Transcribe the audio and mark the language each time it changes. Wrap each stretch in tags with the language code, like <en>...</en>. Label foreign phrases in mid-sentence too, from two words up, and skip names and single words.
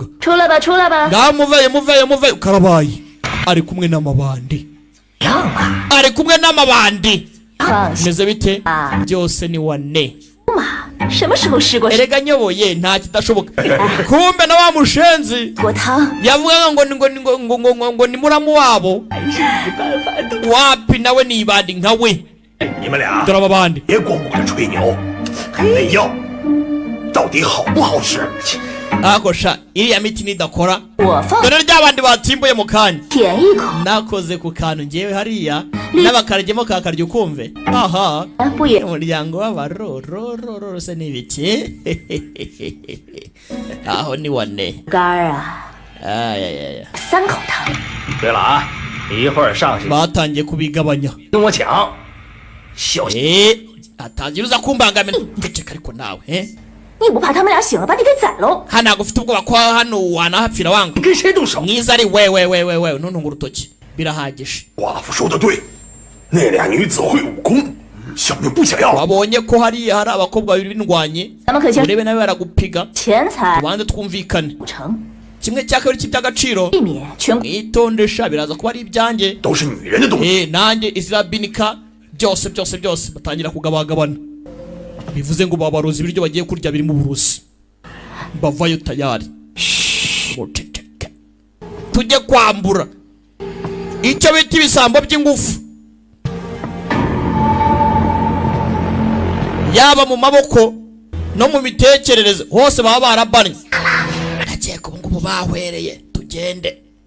<zh>出来吧，出来吧。</zh> <rw>ngaho muveyo karabaye ari kumwe n'amabandi meze bite byose ni wane</rw> <zh>什么时候试过</zh> <rw>erega nyoboye nta kidashoboka kumbe na wa mushenzi</rw> <zh>锅汤？</zh> <rw>yavugaga ngo ni muramu wabo wapi nawe ni ibandi nka we</rw> <zh>你们俩</zh> <rw>dore aba bandi</rw> <zh>别光顾着吹牛，那药到底好不好吃？</zh> <rw>ako sha iriya miti nidakora</rw> <zh>我放</zh> <rw>dore rya bandi batimbuye mu kanya</rw> <zh>舔一口，</zh> <rw>nakoze ku kantu ngewe hariya n'abakaragemo kakarya ukumve aha</rw> <zh>不也</zh> <rw>umuryango w'abarorororo se n'ibiki aho ni wane</rw> <zh>干儿啊？ 3口汤。对了啊，你一会儿上去</zh> <rw>batangiye kubigabanya</rw> <zh>跟我抢，小心！</zh> <rw>atangira uza kumbangamira ndeceka ariko nawe</rw> <zh>你不怕他们俩醒了把你给宰喽？</zh> <rw>hano ntabwo ufite ubwoba ko hano wanahapfira wanga</rw> <zh>你跟谁动手？</zh> <rw>mwiza ari we ntuntunga urutoki birahagije</rw> <zh>寡妇说的对，那俩女子会武功，小命不想要。</zh> <rw>wabonye ko hariya hari abakobwa babiri b'indwanyi</rw> <zh>咱们可先</zh> <rw>urebe nawe baragupiga</rw> <zh>钱财</zh> <rw>tubanze twumvikane</rw> <zh>不成，</zh> <rw>kimwe cya kabiri cy'iby'agaciro</rw> <zh>避免全</zh> <rw>mwitondesha biraza kuba ari ibyanjye</rw> <zh>都是女人的东西。</zh> <rw>nanjye izirabinika byose batangira kugabagabana bivuze ngo babaroza ibiryo bagiye kurya birimo uburozi bavayo tayari muceceke tujye kwambura icyo bita ibisambo by'ingufu yaba mu maboko no mu mitekerereze hose baba barabanye ndakeka ubu ngubu bahwereye tugende</rw>